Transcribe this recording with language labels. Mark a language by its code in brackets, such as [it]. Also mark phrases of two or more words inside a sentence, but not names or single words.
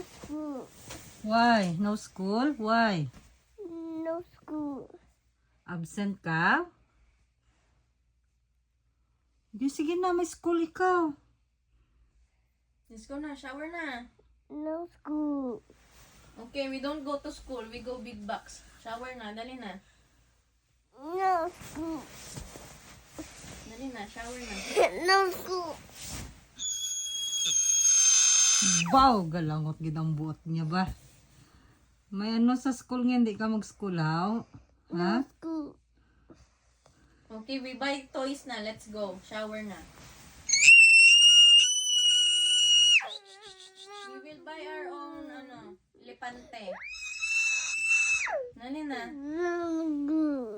[en] school. Why? No school? Why? No school. [hil] Absent ka? Di, sige na, may school ikaw. [en] Let's go na. Shower na. No school. Okay, we don't go to school. We go big box. Shower na. [hil] Dali na. [en] No school. [hil] Dali na. Shower na. [en] No school. [hil] Wow, galangot gid ang buot niya ba? May ano sa school nga, hindi ka mag-school, ha? Ha? [en] No school. Okay, we buy toys na. Let's go. Shower na. We will buy our own, lepante. [hil] Dali na.